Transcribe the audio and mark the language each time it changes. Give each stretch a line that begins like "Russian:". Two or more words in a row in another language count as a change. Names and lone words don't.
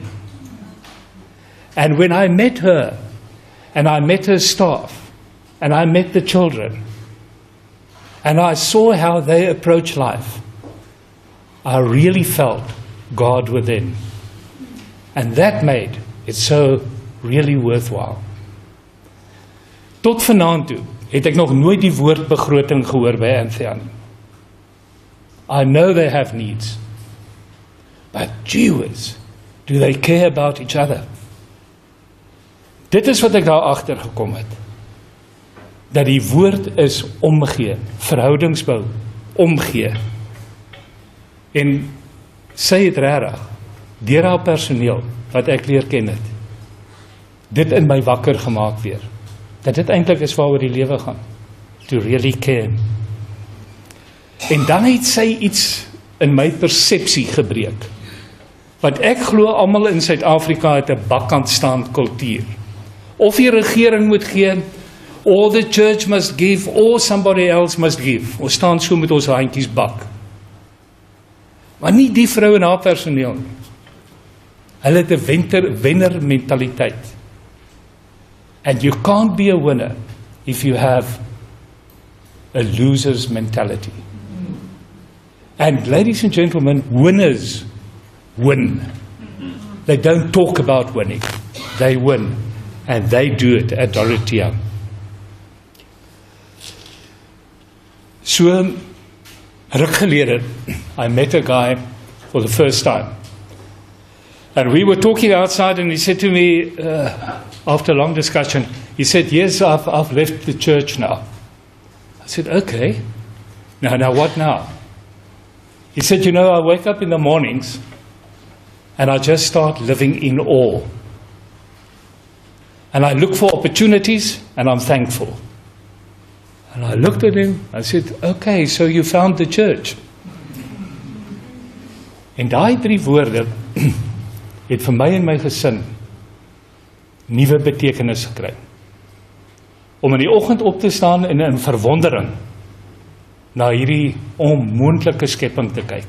English: And when I met her, and I met her staff, and I met the children, and I saw how they approach life, I really felt God within. And that made it so really worthwhile.
Afrikaans: Tot vanaand toe het ek nog nooit die woord begroting gehoor by Anthea nie.
English: I know they have needs, but gee whiz, do they care about each other?
Afrikaans: Dit is wat ek daar agter gekom het. Dat die woord is omgee, verhoudingsbou, omgee. En sy het regtig deur haar personeel wat ek leer ken het, dit in my wakker gemaak weer. Dat dit eintlik is waaroor die lewe gaan.
English: To really care.
Afrikaans: En dan het sy iets in my persepsie gebreek. Want ek glo almal in Suid-Afrika het 'n bakkant staan kultuur. Of die regering moet gee,
English: or the church must give, or somebody else must give.
Afrikaans: Ons staan so met ons handjies bak. Maar nie die vrou en haar personeel nie. Hulle het 'n wenner mentaliteit.
English: And you can't be a winner if you have a loser's mentality. And ladies and gentlemen, winners win. They don't talk about winning. They win. And they do it at Dorothea.
Afrikaans: So, ruk gelede,
English: I met a guy for the first time. And we were talking outside and he said to me, after a long discussion, he said, yes, I've left the church now. I said, okay. Now what now? He said, you know, I wake up in the mornings and I just start living in awe. And I look for opportunities and I'm thankful. And I looked at him, I said, okay, so you found the church.
Afrikaans: En daai 3 woorde het vir my en my gesin nuwe betekenis gekry. Om in die oggend op te staan en in verwondering na hierdie onmoontlike skepping te kyk.